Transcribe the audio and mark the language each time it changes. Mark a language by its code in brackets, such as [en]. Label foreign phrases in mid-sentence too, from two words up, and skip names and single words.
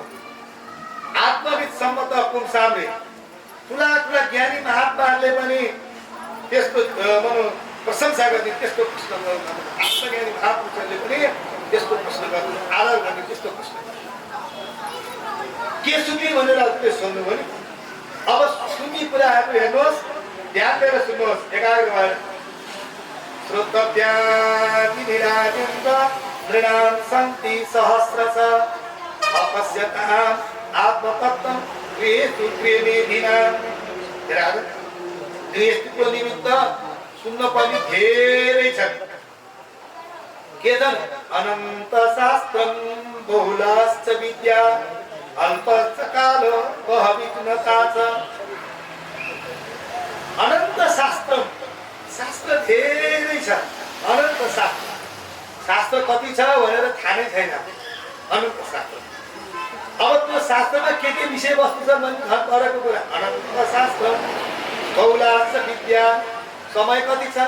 [sa] आत्मविद सम्मत [ne] पुंसामले ठुला ठुला ज्ञानी महात्माहरूले पनि त्यस्तो प्रशंसा गर्ने त्यस्तो प्रश्न गर्नु, आत्मज्ञानी महापुरुषहरूले पनि त्यस्तो प्रश्न गर्नु, आदर गर्ने त्यस्तो प्रश्न के सुन्ने भनेर हजुरले सोध्नुभयो नि। अब सुन्ने कुराहरू हेर्नुहोस्, ध्यान दिएर सुन्नुहोस्, एकाग्र भएर। [sa] श्रोतव्यानि निराजेन्द्र नृणां सन्ति सहस्रश अपश्यताम् आत्मतत्त्वं गृहेषु गृहमेधिनाम्। [ne] गृहस्थको निमित्त सुन्न पर्ने धेरै छन्। के छन्? [sa] अनन्त शास्त्रं बहुलाश्च विद्या अल्पश्च कालो बहविघ्नता च। [ne] अनन्त शास्त्र, शास्त्र धेरै छ। अनन्त शास्त्र, शास्त्र कति छ भनेर थाहा नै छैन। अनन्त शास्त्र, अब त्यो शास्त्रमा के विषयवस्तु छ भने घर परेको कुरा। [sa] अनन्त शास्त्र बहुलाश्च विद्या, [ne] समय कति छ?